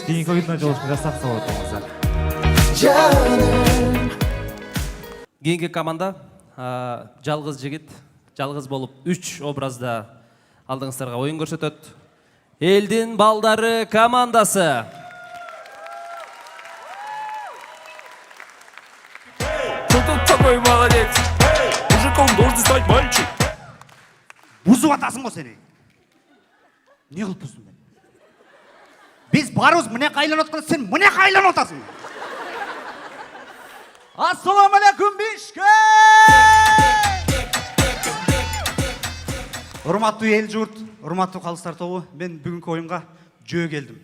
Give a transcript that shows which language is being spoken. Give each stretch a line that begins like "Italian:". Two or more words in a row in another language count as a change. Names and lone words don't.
Kyrgyz: Кийинки оюнда жолугушканча сак болуңуздар. Кийинки команда жалгыз жигит, жалгыз болуп 3 образда алдыңыздарга оюн көрсөтөт. Элдин балдары командасы.
Russian: Кто такой молодец? Мужиком должен стать мальчик.
Kyrgyz: Бузуп атасың го сени. Не кылып буздум мен? Биз барыбыз мына кайланып атканда сен мына кайланып атасың.
Arabic: السلام عليكم Bishkek!
Kyrgyz: Урматтуу эл журт, урматтуу калыстар тобу, мен бүгүнкү оюнга жөө келдим.